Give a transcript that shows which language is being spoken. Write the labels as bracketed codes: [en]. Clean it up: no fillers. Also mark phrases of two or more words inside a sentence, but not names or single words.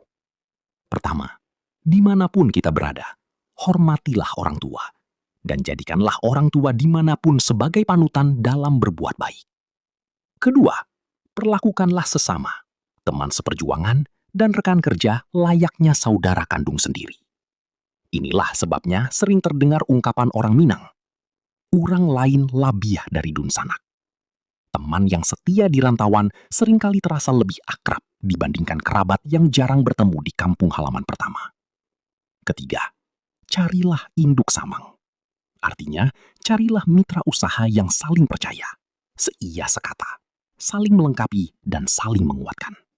[id] Pertama, dimanapun kita berada, hormatilah orang tua, dan jadikanlah orang tua dimanapun sebagai panutan dalam berbuat baik. Kedua, perlakukanlah sesama, teman seperjuangan, dan rekan kerja layaknya saudara kandung sendiri. Inilah sebabnya sering terdengar ungkapan orang Minang, [min] urang lain labiah dari dun sanak. [id] Teman yang setia di rantauan seringkali terasa lebih akrab dibandingkan kerabat yang jarang bertemu di kampung halaman pertama. Ketiga, carilah [min] induk samang. [id] Artinya, carilah mitra usaha yang saling percaya, seia sekata, saling melengkapi, dan saling menguatkan.